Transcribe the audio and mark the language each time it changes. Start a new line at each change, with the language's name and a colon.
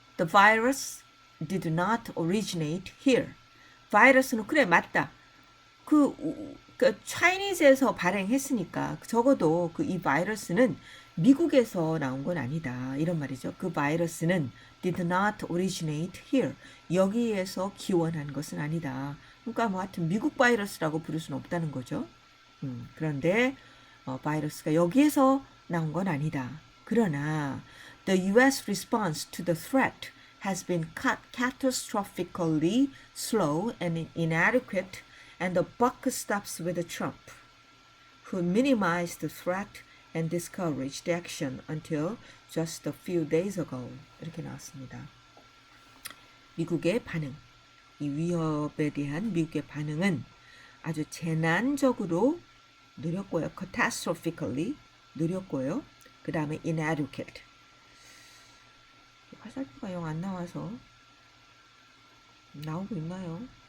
English: The virus did not originate here.
Korean: 바이러스는 그래 맞다. 그 차이니즈에서 발행했으니까 적어도 그 이 바이러스는 미국에서 나온 건 아니다. 이런 말이죠. 그 바이러스는
English: did not originate here.
Korean: 여기에서 기원한 것은 아니다. 그러니까 뭐 하여튼 미국 바이러스라고 부를 수는 없다는 거죠. 그런데 바이러스가 여기에서 나온 건 아니다. 그러나
English: the U.S. response to the threat has been catastrophically slow and inadequate, and the buck stops with Trump, who minimized the threat and discouraged action until just a few days ago.
Korean: 이렇게 나왔습니다. 미국의 반응, 이 위협에 대한 미국의 반응은 아주 재난적으로 느렸고요. catastrophically 느렸고요. 그 다음에 inadequate. 화살표가 영 안 나와서 나오고 있나요?